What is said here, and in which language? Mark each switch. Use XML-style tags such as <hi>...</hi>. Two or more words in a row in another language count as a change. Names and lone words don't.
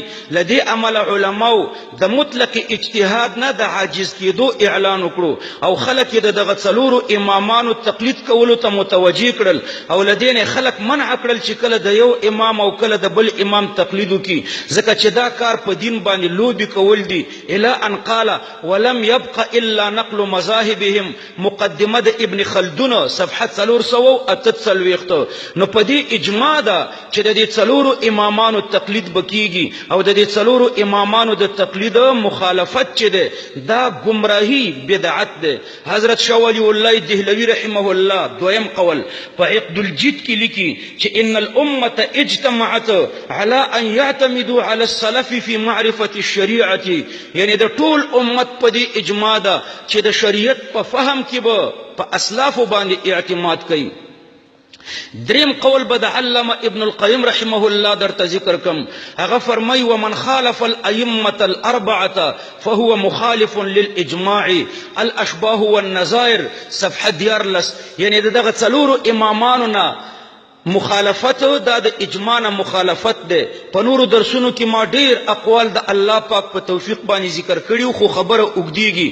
<ps>له دې امله علماو د مطلق اجتهاد نه د عاجز کېدو اعلان وکړو او خلک یې د دغه 4 امامانو تقلید کولو ته متوجه کړل او لدین خلق منع کړل چې کله د یو امام او کله د بل امام تقلید وکړي ځکه چې دا کار په دین باندې لوبي کول دي.</ps> <ar>الا ان قال ولم يبق الا نقل مذاهبهم مقدمه د ابن خلدون صفحه 448.</ar> <ps>نو په دې اجماع ده چې د دې 4 امامانو تقلید بکیږي او د دې 4 امامانو د تقلید مخالفت چې ده دا گمراهی بدعت ده. حضرت شاه ولی الله دهلوی رحمه الله دویم قول په عقد الجد کې لیکي چې</ps> <ar>ان الامه اجتمعت على ان يعتمدوا على السلف في معرفه الشريعه،</ar> <ps>یعنی د ټول امت په دې اجماع ده چې د شریعت په فهم کې به په اسلاف باندې اعتماد کوي. دریم قول به د علامه ابن القیم رحمه الله درته ذکر کم. هغه فرمای</ps> <ar>ومن خالف الائمه الاربعه فهو مخالف للاجماع الاشباه والنظائر صفحه 14.</ar> <ps>یعنی دغه څلورو امامانو نه مخالفت دا د اجماع نه مخالفت ده. په نورو درسونو کې ما ډیر اقوال د الله پاک په توفیق باندې ذکر کړیو، خو خبره اوږدیږي.</ps>